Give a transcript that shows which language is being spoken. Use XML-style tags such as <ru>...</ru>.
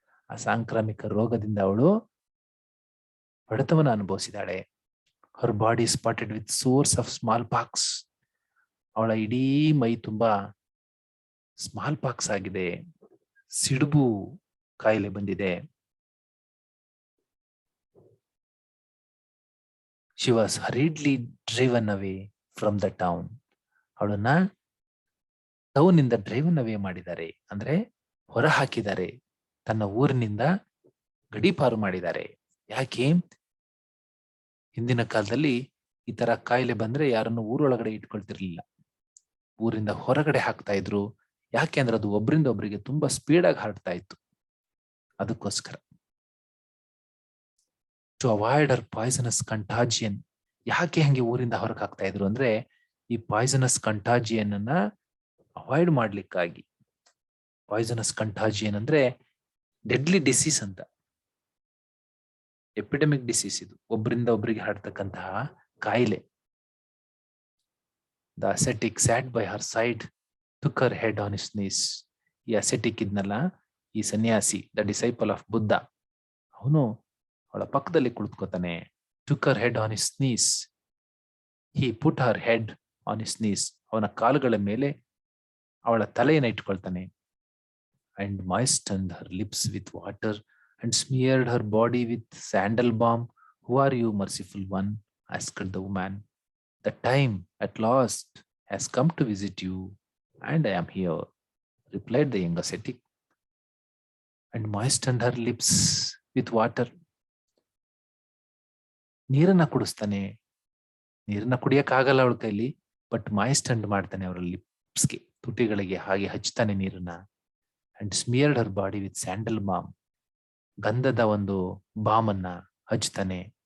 <kn>ಆ ಸಾಂಕ್ರಾಮಿಕ ರೋಗದಿಂದ ಅವಳು ಹೊಡೆತವನ್ನು ಅನುಭವಿಸಿದಾಳೆ.</kn> <en>Her body spotted with sores of smallpox.</en> <kn>ಅವಳ ಇಡೀ ಮೈ ತುಂಬಾ ಸ್ಮಾಲ್ ಪಾಕ್ಸ್ ಆಗಿದೆ, ಸಿಡುಬು ಕಾಯಿಲೆ ಬಂದಿದೆ.</kn> <en>She was hurriedly driven away from the town.</en> <kn>ಅವಳನ್ನ ಟೌನ್ ಇಂದ ಡ್ರೈವನ್ ಅವೇ ಮಾಡಿದ್ದಾರೆ, ಅಂದ್ರೆ ಹೊರ ಹಾಕಿದ್ದಾರೆ. ತನ್ನ ಊರಿನಿಂದ ಗಡೀಪಾರು ಮಾಡಿದ್ದಾರೆ. ಯಾಕೆ? ಹಿಂದಿನ ಕಾಲದಲ್ಲಿ ಈ ತರ ಕಾಯಿಲೆ ಬಂದ್ರೆ ಯಾರನ್ನು ಊರೊಳಗಡೆ ಇಟ್ಕೊಳ್ತಿರ್ಲಿಲ್ಲ, ಊರಿಂದ ಹೊರಗಡೆ ಹಾಕ್ತಾ ಇದ್ರು. ಯಾಕೆ ಅಂದ್ರೆ ಅದು ಒಬ್ಬರಿಂದ ಒಬ್ಬರಿಗೆ ತುಂಬಾ ಸ್ಪೀಡ್ ಆಗಿ ಹರಡ್ತಾ ಇತ್ತು. ಅದಕ್ಕೋಸ್ಕರ</kn> <en>To avoid her poisonous contagion.</en> <kn>ಯಾಕೆ ಹಂಗೆ ಊರಿಂದ ಹೊರಗೆ ಹಾಕ್ತಾ ಇದ್ರು ಅಂದ್ರೆ ಈ ಪಾಯ್ಸನಸ್ ಕಂಟಾಜಿಯನ್ ಅನ್ನ ಅವಾಯ್ಡ್ ಮಾಡ್ಲಿಕ್ಕಾಗಿ. ಪಾಯ್ಸನಸ್ ಕಂಟಾಜಿಯನ್ ಅಂದ್ರೆ</kn> <en>deadly disease</en> <kn>ಅಂತ,</kn> <en>Epidemic disease.</en> <kn>ಇದು ಒಬ್ಬರಿಂದ ಒಬ್ಬರಿಗೆ ಹರಡ್ತಕ್ಕಂತಹ ಕಾಯಿಲೆ.</kn> <en>The ascetic sat by her side, took her head on his knees.</en> <kn>ಈ ಅಸೆಟಿಕ್ ಇದ್ನಲ್ಲ, ಈ ಸನ್ಯಾಸಿ,</kn> <en>the disciple of Buddha,</en> <kn>ಅವನು ಅವಳ ಪಕ್ಕದಲ್ಲಿ ಕುಳಿತುಕೋತಾನೆ.</kn> <en>took her head on his knees. He put her head on his knees.</en> <kn>ಅವನ ಕಾಲುಗಳ ಮೇಲೆ ಅವಳ ತಲೆಯನ್ನು ಇಟ್ಕೊಳ್ತಾನೆ.</kn> <en>And moistened her lips with water and smeared her body with sandal balm. Who are you, merciful one? Asked the woman. The time at last has come to visit you, and I am here, replied the young ascetic. And moistened her lips with water.</en> <kn>ನೀರನ್ನ ಕುಡಿಸ್ತಾನೆ. ನೀರನ್ನ ಕುಡಿಯಕ್ಕಾಗಲ್ಲ ಅವಳ ಕೈಲಿ, but ಮಾಯಿಸ್ಟೆಂಡ್ ಮಾಡ್ತಾನೆ ಅವರ ಲಿಪ್ಸ್ಗೆ, ತುಟಿಗಳಿಗೆ ಹಾಗೆ ಹಚ್ತಾನೆ ನೀರನ್ನ.</kn> <en>and smeared her body with sandal balm,</en> <kn>ಗಂಧದ ಒಂದು ಬಾಮನ್ನ ಹಚ್ತಾನೆ.</kn>